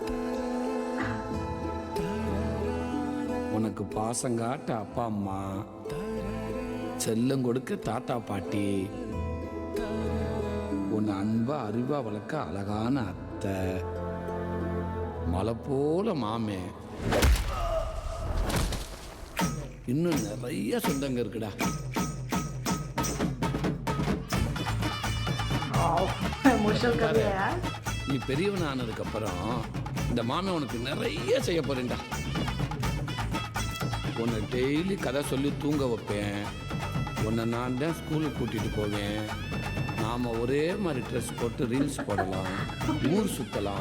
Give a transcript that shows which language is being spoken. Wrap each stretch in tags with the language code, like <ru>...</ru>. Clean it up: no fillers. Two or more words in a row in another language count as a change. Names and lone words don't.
<ta>உனக்கு பாசங்காட்ட அப்பா அம்மா, செல்லம் கொடுக்க தாத்தா பாட்டி, உன்னை அன்பா அறிவா வளர்க்க அழகான அத்தை, மலை போல மாமே, இன்னும் நிறைய சொந்தங்க இருக்குடா.</ta> <hi>Emotional कर दिया यार.</hi> <ta>நீ பெரியவன் ஆனதுக்கு அப்புறம் இந்த மாமே உனக்கு நிறைய செய்ய போறேன்டா. உன்னை டெய்லி கதை சொல்லி தூங்க வைப்பேன். உன்னை நான் தான் ஸ்கூலுக்கு கூட்டிட்டு போவேன். நாம ஒரே மாதிரி ட்ரெஸ் போட்டு ரீல்ஸ் போடலாம், ஊர் சுத்தலாம்.</ta>